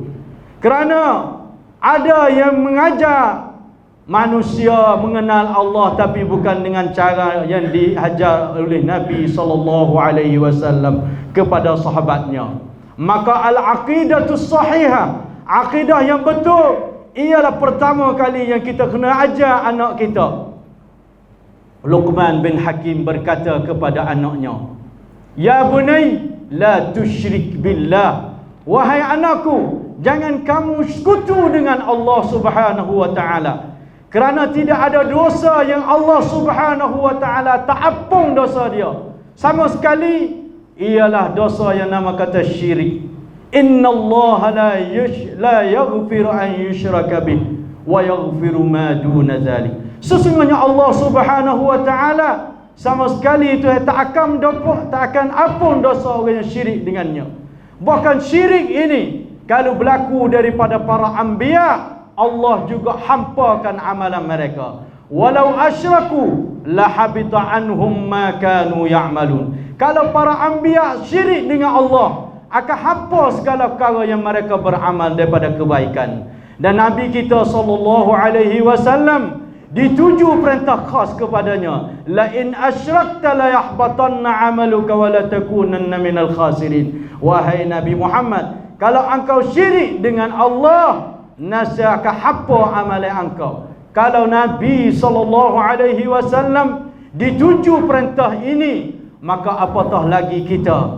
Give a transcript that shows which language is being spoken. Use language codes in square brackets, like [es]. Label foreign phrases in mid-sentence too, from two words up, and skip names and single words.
[ms] Kerana ada yang mengajar manusia mengenal Allah tapi bukan dengan cara yang diajar oleh Nabi SAW kepada sahabatnya. Maka [ar] العقيدة الصحيحة, [ms] akidah yang betul, ialah pertama kali yang kita kena ajar anak kita. Luqman bin Hakim berkata kepada anaknya, [ar] يا بني لا تشرك بالله. [ms] Wahai anakku, jangan kamu sekutu dengan Allah [ar] سبحانه وتعالى. [ms] Kerana tidak ada dosa yang Allah [ar] سبحانه وتعالى [ms] tak ampun dosa dia. Sama sekali ialah dosa yang nama kata syirik. [ar] إن الله لا يغفر أن يشرك به ويغفر ما دون ذلك. [ms] Sesungguhnya Allah [ar] سبحانه وتعالى [ms] sama sekali itu tak akan ampun dosa orang yang syirik dengannya. Bahkan syirik ini kalau berlaku daripada para anbiya, Allah juga hampakan amalan mereka. [ar] ولو أشركوا لحبط عنهم ما كانوا يعملون. [ms] Kalau para anbiya syirik dengan Allah, akan hapus segala perkara yang mereka beramal daripada kebaikan. Dan Nabi kita [ar] صلى الله عليه وسلم [ms] dituju perintah khas kepadanya, [ar] لئن أشركت ليحبطن عملك ولتكونن من الخاسرين. [ms] Wahai Nabi Muhammad, kalau engkau syirik dengan Allah, nescaya akan hapus amalan engkau. Kalau Nabi [ar] صلى الله عليه وسلم [ms] dituju perintah ini, maka apatah lagi kita.